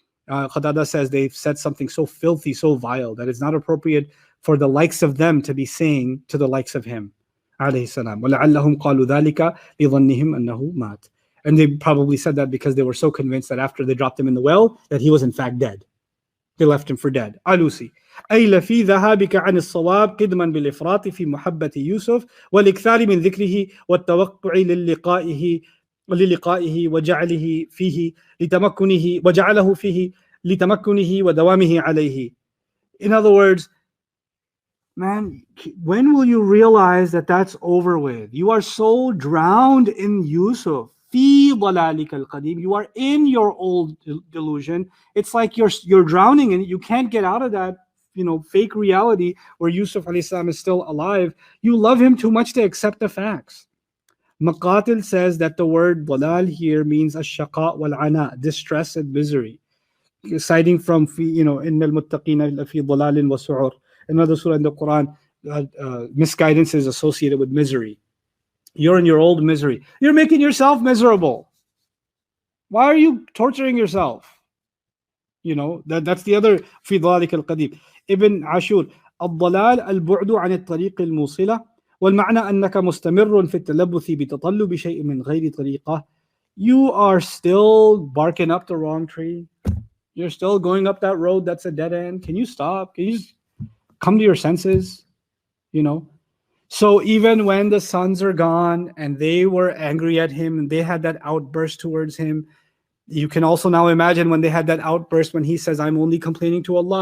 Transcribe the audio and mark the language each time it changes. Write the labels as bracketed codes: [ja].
[en] Qatada says they've said something so filthy, so vile, that it's not appropriate for the likes of them to be saying to the likes of him. [ar] وَلَعَلَّهُمْ قَالُوا ذَلِكَ لِظَنِّهِمْ أَنَّهُ مَاتٍ. [en] And they probably said that because they were so convinced that after they dropped him in the well, that he was in fact dead. They left him for dead. Alusi. [ar] أي لفي ذهابك عن الصواب قدما بالإفراط في محبة يوسف والإكثار من ذكره والتوقع للقائه وجعله فيه لتمكنه ودوامه عليه. [en] In other words, man, when will you realize that that's over with? You are so drowned in Yusuf. [ar] في ضلالك القديم. [en] You are in your old delusion. It's like you're drowning and you can't get out of that, fake reality where Yusuf alayhi salam is still alive. You love him too much to accept the facts. Maqatil says that the word dalal here means ash-shaqa wal-ana, distress and misery. Citing from, [ar] innal muttaqina fi dalalin wa su'ur. [en] Another surah in the Quran, misguidance is associated with misery. You're in your old misery. You're making yourself miserable. Why are you torturing yourself? That's the other [ar] fi dhalik al-qadim. [en] Ibn Ashur, [ar] الضلال البعد عن الطريق الموصلة والمعنى أنك مستمر في التلبث بتطلب شيء من غير طريقة. [en] You are still barking up the wrong tree. You're still going up that road that's a dead end. Can you stop? Can you just come to your senses? So even when the sons are gone and they were angry at him and they had that outburst towards him, you can also now imagine when they had that outburst when he says, I'm only complaining to Allah.